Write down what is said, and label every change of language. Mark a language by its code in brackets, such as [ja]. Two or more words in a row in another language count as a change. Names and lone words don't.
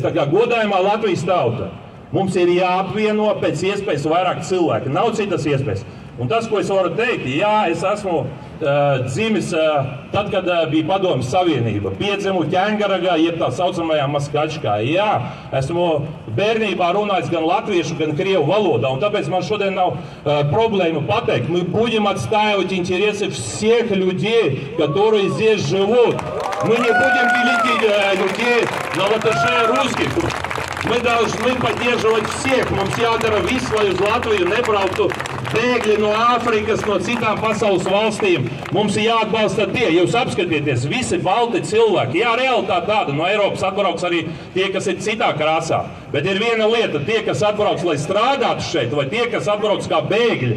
[lv] Tā kā godājumā Latvijas tauta, mums ir jāapvieno pēc iespējas vairāk cilvēki, nav citas iespējas. Un tas, ko es varu teikt, jā, es esmu dzimis tad, kad bija Padomju Savienība. Piedzimu Ķēngaragā, jeb tā saucamajā Maskačkā. Jā, esmu bērnībā runājis gan latviešu, gan krievu valodā, un tāpēc man šodien nav проблема pateikt. [ru] Мы будем отстаивать интересы всех людей, которые здесь живут. Мы не будем делить людей на латышей и русских. Мы должны поддерживать всех. [lv] Mums jādara viss, lai uz Latviju nebrauktu bēgļi no Āfrikas, no citām pasaules valstīm. Mums ir jāatbalsta tie. Jūs apskatieties, visi balti cilvēki. Jā, realitāte tāda. No Eiropas atbrauks arī tie, kas ir citā krāsā. Bet ir viena lieta, tie, kas atbrauks, lai strādātu šeit, vai tie, kas atbrauks kā bēgļi.